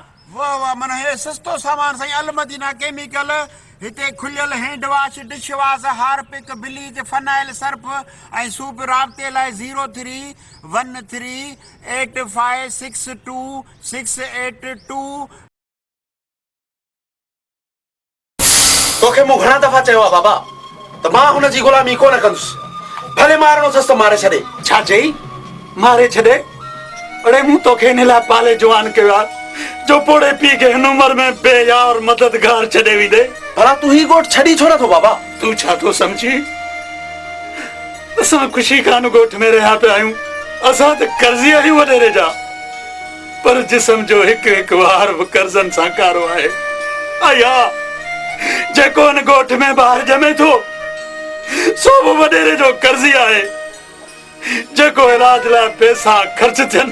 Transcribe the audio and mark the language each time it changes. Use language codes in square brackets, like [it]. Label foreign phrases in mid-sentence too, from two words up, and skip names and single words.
[sd] वाह वाह माना हे सस्तो सामान साईं अलमदीना केमिकल हिते खुलियल [en] hand wash dish wash [sd] हार्पिक ब्लीच फनाइल सर्फ ऐं सूप राब्ते लाइ 0313856268 तोखे मूं घणा दफ़ा चयो आहे बाबा त मां हुन जी ग़ुलामी कोन कंदुसि भले मारणो अथसि त मारे छॾे छा चई मारे छॾे अड़े मूं तोखे हिन लाइ पाले जवान कयो आहे जो पोड़े पी के हिन उम्र में बेयार मददगार छॾे वई दे भला तूं ही ॻोठ छॾी छो नथो बाबा तूं छा थो सम्झी असां ख़ुशी खान ॻोठ में रहिया पिया आहियूं असां त कर्ज़ी आहियूं वॾेरे जा पर जिस्म जो हिकु हिकु वार बि कर्ज़नि सां कारो आहे आया जेको हिन ॻोठ में ॿार ॼमे थो सो बि वॾेरे जो कर्ज़ी आहे जेको इलाज लाइ पैसा ख़र्च थियनि